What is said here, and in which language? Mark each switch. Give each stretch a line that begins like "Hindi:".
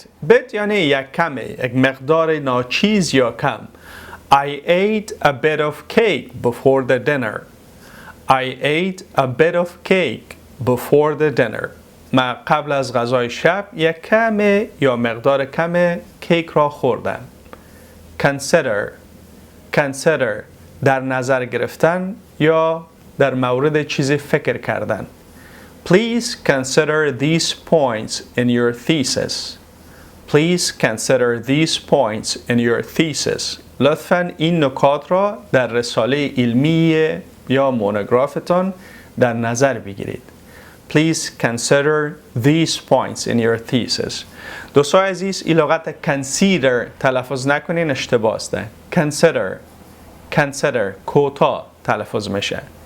Persian: bit یعنی یک کمه، یک مقدار ناچیز یا کم.
English: I ate a bit of cake before the dinner. I ate a bit of cake before the dinner.
Persian: من قبل از غذای شب یک کمه یا مقدار کم کیک را خوردم. Consider در نظر گرفتن یا در مورد چیزی فکر کردن.
English: Please consider these points in your thesis. Please consider these points in your thesis.
Persian: لطفاً این نکات را در رساله علمی یا مونوگرافتان در نظر بگیرید.
English: Please consider these points in your thesis.
Persian: دوستان عزیز این لغت consider تلفظ نکنین اشتباه است. Consider کوتاه تلفظ میشه.